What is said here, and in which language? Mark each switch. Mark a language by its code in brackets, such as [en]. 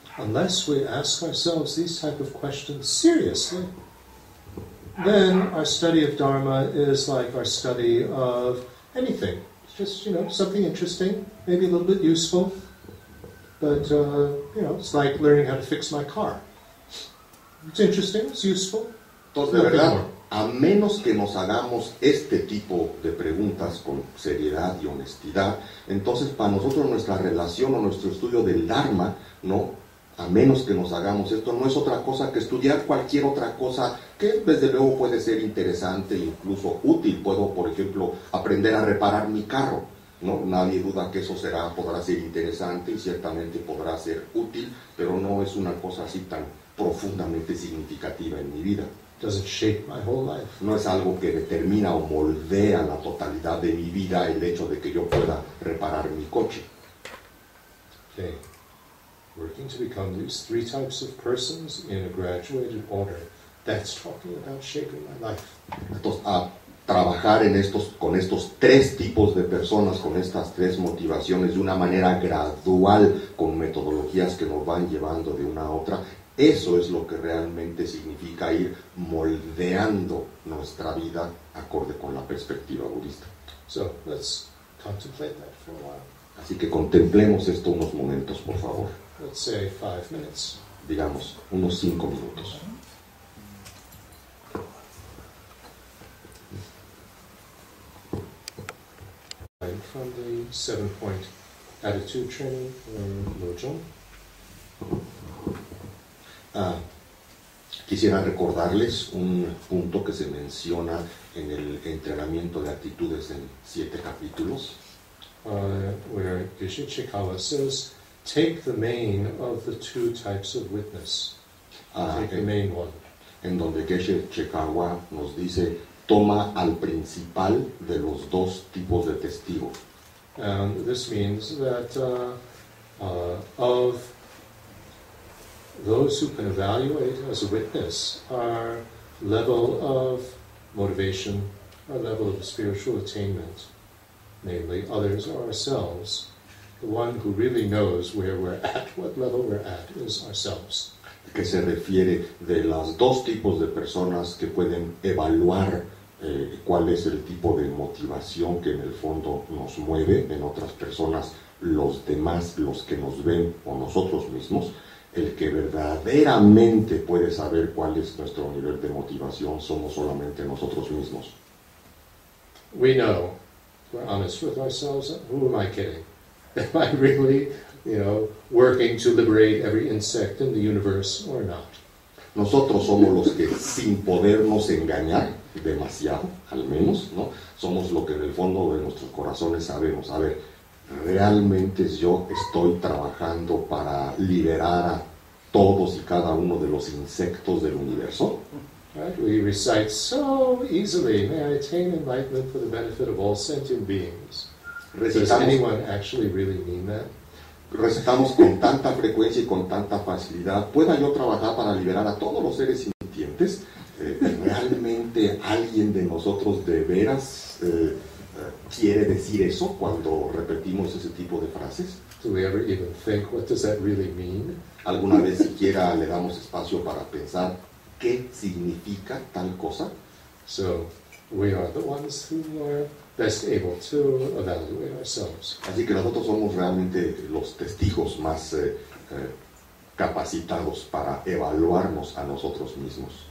[en] unless we ask ourselves these type of questions seriously, then our study of Dharma is like our study of anything. It's just, something interesting, maybe a little bit useful, but, it's like learning how to fix my car. It's interesting, it's useful. [es] Entonces, de verdad, a menos que nos hagamos este tipo de preguntas con seriedad y honestidad, entonces para nosotros nuestra relación o nuestro estudio del Dharma, ¿no? A menos que nos hagamos esto, no es otra cosa que estudiar cualquier otra cosa que desde luego puede ser interesante, incluso útil. Puedo, por ejemplo, aprender a reparar mi carro, ¿no? Nadie duda que eso podrá ser interesante y ciertamente podrá ser útil, pero no es una cosa así tan profundamente significativa en mi vida. [en] Doesn't shape my whole life. [es] No es algo que determina o moldea la totalidad de mi vida el hecho de que yo pueda reparar mi coche. [en] Okay. Working to become these three types of persons in a graduated order. That's talking about shaping my life. [es] Entonces, a trabajar con estos tres tipos de personas, con estas tres motivaciones de una manera gradual, con metodologías que nos van llevando de una a otra, eso es lo que realmente significa ir moldeando nuestra vida acorde con la perspectiva budista. [en] So, let's contemplate that for a while. [es] Así que contemplemos esto unos momentos, por favor. [en] Let's say 5 minutes. [es] Digamos, unos 5 minutos. [en] From the 7-point attitude training or Lojong. [es] Quisiera recordarles un punto que se menciona en el entrenamiento de actitudes en 7 capítulos. [en] Where Geshe Chikawa says, take the main of the 2 types of witness. Take the main one. [es] En donde Geshe Chikawa nos dice, toma al principal de los 2 tipos de testigos. [en] And this means that of those who can evaluate as a witness our level of motivation, our level of spiritual attainment, namely others or ourselves, the one who really knows where we're at, what level we're at, is ourselves. [es] Que se refiere de los 2 tipos de personas que pueden evaluar cuál es el tipo de motivación que en el fondo nos mueve en otras personas, los demás, los que nos ven o nosotros mismos. El que verdaderamente puede saber cuál es nuestro nivel de motivación somos solamente nosotros mismos. [en] We know, we're honest with ourselves, who am I kidding? Am I really, working to liberate every insect in the universe or not? [es] Nosotros somos los que, sin podernos engañar demasiado, al menos, ¿no? Somos lo que en el fondo de nuestros corazones sabemos. A ver, ¿realmente yo estoy trabajando para liberar a todos y cada uno de los insectos del universo? [en] Right? We recite so easily, may I attain enlightenment for the benefit of all sentient beings. Does anyone actually really mean that? [es] Recitamos con tanta frecuencia y con tanta facilidad, ¿pueda yo trabajar para liberar a todos los seres sintientes? ¿Realmente alguien de nosotros de veras quiere decir eso cuando repetimos ese tipo de frases? [en] Do we ever even think, what does that really mean? [es] ¿Alguna vez siquiera le damos espacio para pensar qué significa tal cosa? [en] So, we are the ones who are best able to evaluate ourselves. [es] Así que nosotros somos realmente los testigos más capacitados para evaluarnos a nosotros mismos.